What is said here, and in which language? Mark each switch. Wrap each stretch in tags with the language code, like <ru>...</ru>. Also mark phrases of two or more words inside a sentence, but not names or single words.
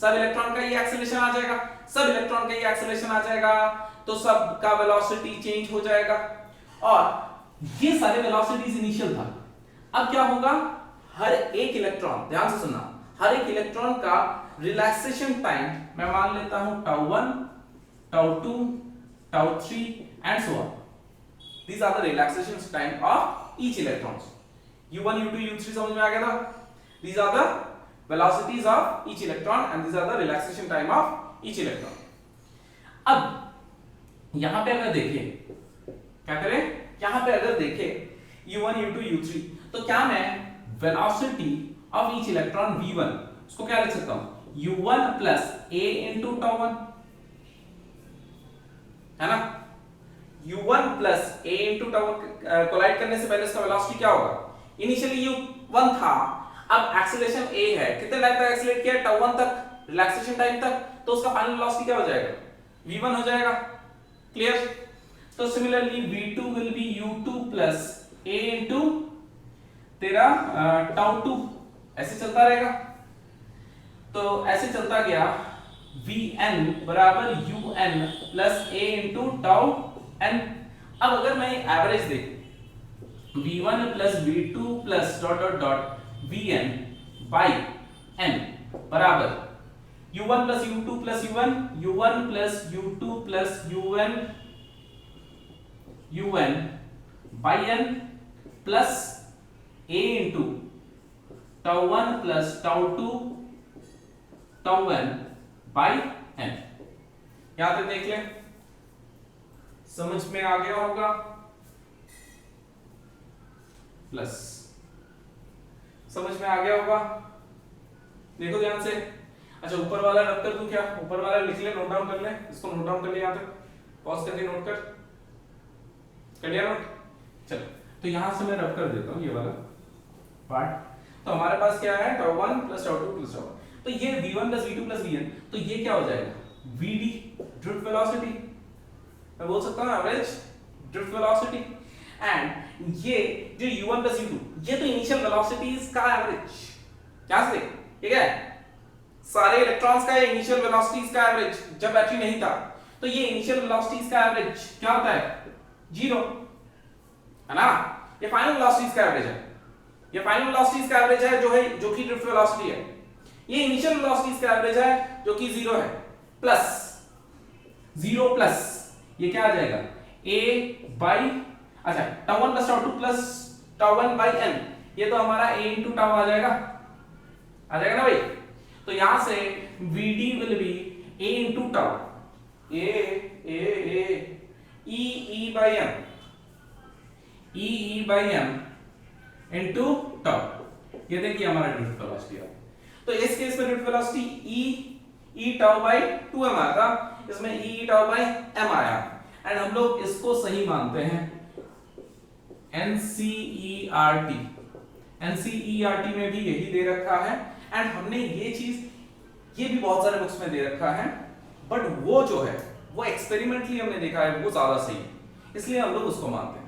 <hi>सब इलेक्ट्रॉन का ये एक्सेलरेशन आ जाएगा, सब इलेक्ट्रॉन का ये एक्सेलरेशन आ जाएगा, तो सब का</hi> <en>velocity change</en> <hi>हो जाएगा। और ये सारे</hi> <en>velocities initial</en> <hi>था। अब क्या होगा, हर एक इलेक्ट्रॉन, ध्यान से सुनना, हर एक इलेक्ट्रॉन का</hi> <en>relaxation time</en> <hi>मैं मान लेता हूं τ1, τ2, τ3</hi> <en>and so on. These are the relaxation time of each electrons.</en> <hi>U1, U2, U3 समझ में आ गया था?</hi> <en>These are the velocities of each electron and these are the relaxation time of each electron.</en> <hi>अब यहां पे अगर देखें, क्या करें, यहां पे अगर देखें U1, U2, U3, तो क्या मैं</hi> <en>velocity of each electron V1</en> <hi>उसको क्या लिख सकता हूं,</hi> <en>U1 plus A into τ1,</en> <hi>है ना?</hi> <en>U1 plus A into τ1</en> <hi>कोलाइड करने से पहले इसका वेलोसिटी क्या होगा, इनिशियली U1 था, अब एक्सीलरेशन A है, कितने टाइम तक एक्सीलरेट किया, τ1 तक,</hi> <en>relaxation time</en> <hi>तक, तो उसका</hi> <en>final velocity</en> <hi>क्या हो जाएगा, V1 हो जाएगा। क्लियर? तो</hi> <en>similarly V2 will be U2 plus A into</en> <hi>तेरा τ2, ऐसे चलता रहेगा। तो ऐसे चलता गया, Vn बराबर</hi> <en>Un plus A into τn।</en> <hi>अब अगर मैं एवरेज देखूं,</hi> <en>V1 plus V2 plus dot dot dot Vn by n बराबर U1 plus U2 plus U1, U1 plus U2 plus UN by n plus A into τ1 plus τ2 τn by n।</en> <hi>यहां तक देख लें, समझ में आ गया होगा, प्लस समझ में आ गया होगा, देखो ध्यान से। अच्छा ऊपर वाला रब कर दूं क्या, ऊपर वाला लिख ले,</hi> <en>note down</en> <hi>कर ले, इसको</hi> <en>note down</en> <hi>कर ले, यहां तक पॉज करके नोट कर लिया नोट। चलो तो यहां से मैं रब कर देता हूं ये वाला पार्ट। तो हमारे पास क्या है,</hi> <en>τ1 plus τ2 plus τ1,</en> <hi>तो ये</hi> <en>V1 plus V2 plus Vn,</en> <hi>तो ये क्या हो जाएगा,</hi> <en>Vd drift velocity,</en> <hi>मैं बोल सकता हूं</hi> <en>average drift velocity.</en> <hi>एंड ये जो</hi> <en>U1 plus U2,</en> <hi>ये तो</hi> <en>initial velocities</en> <hi>का एवरेज, क्या से ठीक है, सारे इलेक्ट्रॉन्स का</hi> <en>initial velocities</en> <hi>का एवरेज, जब बैटरी नहीं था, तो ये</hi> <en>initial velocities</en> <hi>का एवरेज क्या होता है, 0, है ना? ये</hi> <en>final velocities</en> <hi>का एवरेज है, ये</hi> <en>final velocities</en> <hi>का एवरेज है जो कि</hi> <en>drift velocity</en> <hi>है। ये</hi> <en>initial velocities</en> <hi>का एवरेज है जो कि 0 है, प्लस 0 प्लस ये क्या आ जाएगा,</hi> <en>a by,</en> <hi>अच्छा</hi> <en>τ1 plus τ2 plus τ1 by n,</en> <hi>ये तो हमारा</hi> <en>a into τ</en> <hi>आ जाएगा ना भाई।</hi> <en>तो यहां से Vd will be a into τ, e by m, e by m into τ,</en> <hi>ये देखिए हमारा ड्रिफ्ट वेलोसिटी है। तो इस केस में</hi> <en>drift velocity e τ by 2m</en> <hi>आया था, इसमें</hi> <en>e τ by m</en> <hi>आया, एंड हम लोग इसको सही मानते हैं। NCERT में भी यही दे रखा है, एंड हमने ये चीज ये भी बहुत सारे बुक्स में दे रखा है, बट वो जो है वो एक्सपेरिमेंटली हमने देखा है वो ज्यादा सही है, इसलिए हम लोग उसको मानते हैं।</hi>